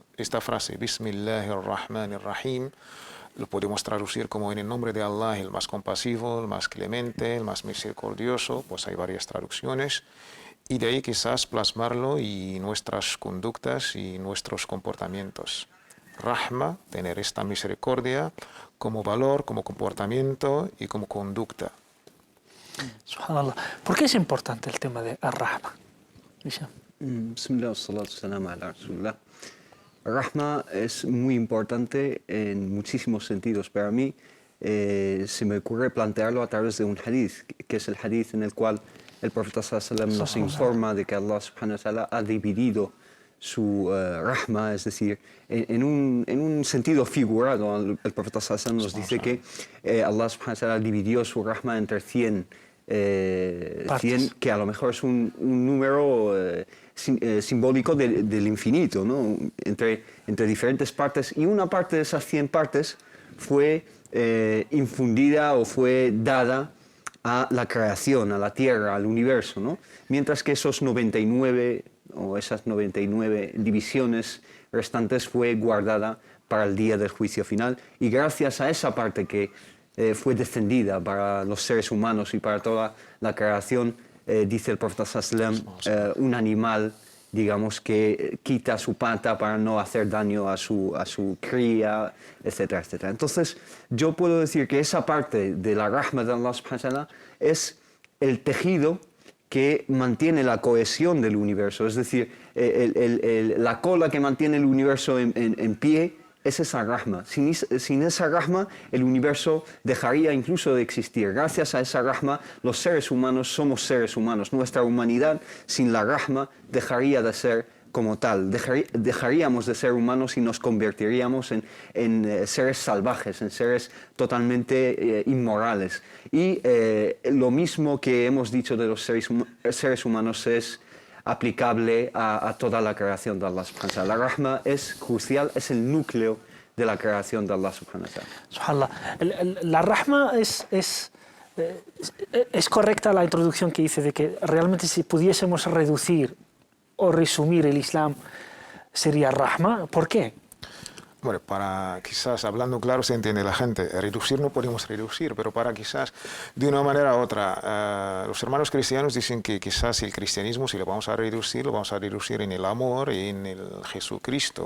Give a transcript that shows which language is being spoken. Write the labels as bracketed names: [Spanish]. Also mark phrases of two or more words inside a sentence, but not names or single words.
[Spanish] Esta frase, Bismillahirrahmanirrahim, lo podemos traducir como en el nombre de Allah, el más compasivo, el más clemente, el más misericordioso, pues hay varias traducciones, y de ahí quizás plasmarlo y nuestras conductas y nuestros comportamientos. Rahma, tener esta misericordia como valor, como comportamiento y como conducta. Subhanallah. ¿Por qué es importante el tema de Ar-Rahma? [Arabic] بسم الله، الصلاة السلام على رسول الله. [Spanish] Rahma es muy importante en muchísimos sentidos. Para mí se me ocurre plantearlo a través de un hadith, que es el hadith en el cual el profeta [Arabic] صلى الله عليه وسلم [Spanish] nos informa de que [Arabic] الله سبحانه وتعالى [Spanish] ha dividido su rahma, es decir, en un sentido figurado. El profeta [Arabic] صلى الله عليه وسلم [Spanish] nos dice que [Arabic] الله سبحانه وتعالى [Spanish] dividió su rahma entre 100, que a lo mejor es un número simbólico del infinito, ¿no? entre diferentes partes, y una parte de esas 100 partes fue infundida o fue dada a la creación, a la tierra, al universo, ¿no? Mientras que esos 99 o esas 99 divisiones restantes fue guardada para el día del juicio final, y gracias a esa parte que fue descendida para los seres humanos y para toda la creación, dice el profeta [Arabic] صلى الله عليه وسلم, [Spanish] un animal, digamos, que quita su pata para no hacer daño a su cría, etcétera, etcétera. Entonces, yo puedo decir que esa parte de la rahma de [Arabic] الله سبحانه وتعالى [Spanish] es el tejido que mantiene la cohesión del universo, es decir, la cola que mantiene el universo en pie es esa rahma. Sin esa rahma, el universo dejaría incluso de existir. Gracias a esa rahma, los seres humanos somos seres humanos. Nuestra humanidad, sin la rahma, dejaría de ser como tal. Dejaríamos de ser humanos y nos convertiríamos en seres salvajes, en seres totalmente inmorales. Y lo mismo que hemos dicho de los seres humanos es aplicable a toda la creación de [Arabic] الله سبحانه وتعالى. [Spanish] La rahma es crucial, es el núcleo de la creación de [Arabic] الله سبحانه وتعالى. [Spanish] Subhanallah. La rahma es correcta la introducción que hice de que realmente si pudiésemos reducir o resumir el Islam sería rahma. ¿Por qué? Bueno, para quizás, hablando claro, se entiende la gente. Reducir no podemos reducir, pero para quizás, de una manera u otra, los hermanos cristianos dicen que quizás el cristianismo, si lo vamos a reducir en el amor y en el Jesucristo.